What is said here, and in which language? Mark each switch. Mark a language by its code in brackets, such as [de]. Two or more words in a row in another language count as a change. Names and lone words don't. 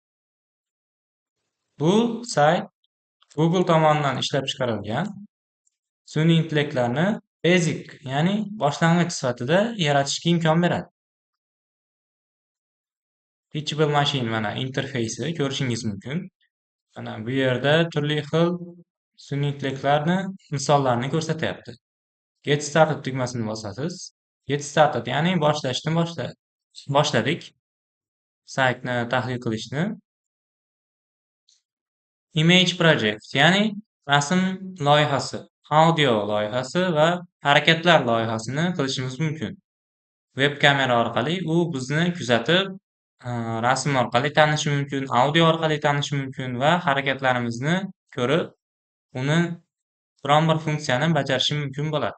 [uz] Bu sayt Google tomonidan ishlab chiqarilgan sun'iy intellektlarni basic, ya'ni boshlang'ich sifatida yaratishga imkon beradi. Teachable Machine mana interfeysi ko'rishingiz mumkin. Mana bu yerda turli xil sun'iy intellektlarni misollarini ko'rsatyapti. [en] Get started [uz] tugmasini bosasiz. [en] Get started [uz] ya'ni boshladik saytni tahlil qilishni. [en] Image project [uz] ya'ni rasm loyihasi, audio loyihasi va harakatlar loyihasini qilishimiz mumkin. Web kamera orqali u bizni kuzatib, rasm orqali tanishi mumkin, audio orqali tanishi mumkin va harakatlarimizni ko'rib, uni biron bir funksiyani bajarishi mumkin bo'ladi.